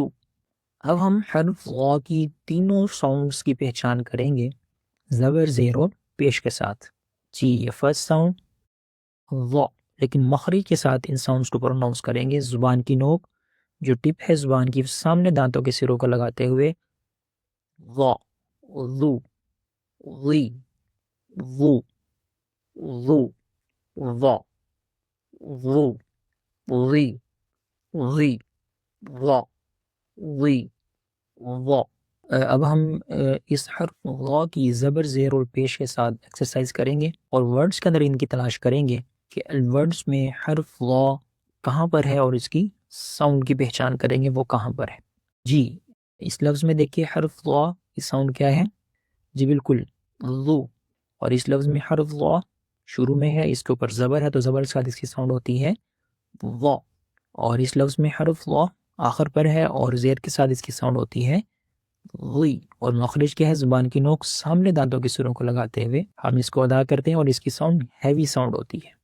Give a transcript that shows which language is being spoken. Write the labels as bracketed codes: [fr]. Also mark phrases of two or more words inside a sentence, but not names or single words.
[ur] اب ہم حرف وا کی تینوں ساؤنڈز کی پہچان کریں گے زبر، زیر اور پیش کے ساتھ۔ جی یہ [en] first sound [ur] وا، لیکن مخرج کے ساتھ ان ساؤنڈز کو پروناؤنس کریں گے، زبان کی نوک جو ٹپ ہے زبان کی سامنے دانتوں کے سروں کو لگاتے ہوئے وا ذو وی وو وو وا وو وی وی وا وی وا۔ اب ہم اس حرف وا کی زبر، زیر اور پیش کے ساتھ ایکسرسائز کریں گے اور ورڈز کے اندر ان کی تلاش کریں گے کہ ورڈز میں حرف وا کہاں پر ہے اور اس کی ساؤنڈ کی پہچان کریں گے وہ کہاں پر ہے۔ جی اس لفظ میں دیکھیے حرف وا کی ساؤنڈ کیا ہے، جی بالکل ذو، اور اس لفظ میں حرف وا شروع میں ہے، اس کے اوپر زبر ہے تو زبر کے ساتھ اس کی ساؤنڈ ہوتی ہے وا، اور اس لفظ میں حرف وا آخر پر ہے اور زیر کے ساتھ اس کی ساؤنڈ ہوتی ہے وی، اور مخرج کیا ہے، زبان کی نوک سامنے دانتوں کے سروں کو لگاتے ہوئے ہم اس کو ادا کرتے ہیں اور اس کی ساؤنڈ [en] heavy sound [ur] ہوتی ہے۔